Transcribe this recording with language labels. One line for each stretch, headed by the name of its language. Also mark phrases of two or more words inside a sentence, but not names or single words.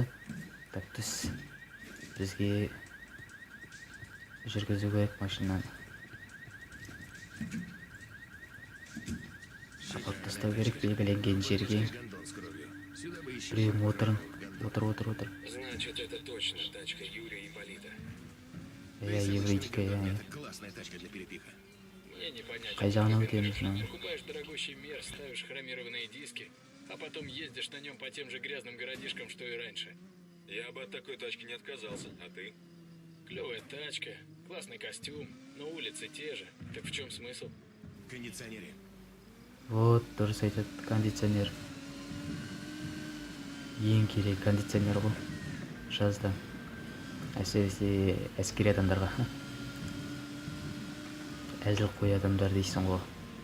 Kazakh: Так, түс. Бізге жүргізу керек машинаны. Шапап тастау керек белгіленген жерге. Біреуің отырың. Отыр.
Russian: Значит, это точно тачка Юрия и Полита.
Kazakh: Еврейдікі,
Russian: Это классная тачка для перепиха. Мне непонятно.
Kazakh: Қай жағына өтеміз?
Russian: Покупаешь дорогущий мер, ставишь хромированные диски, а потом ездишь на нем по тем же грязным городишкам, что и раньше. Я бы от такой тачки не отказался, а ты? Клевая тачка, классный костюм, но улицы те же. Так в чем смысл? Кондиционере. Вот,
Kazakh: дұрыс айтады, кондиционер. Ең керек кондиционер ғой. Жазда. Әсіресе әскери адамдарға. Әзіл қой адамдар дейсің ғой.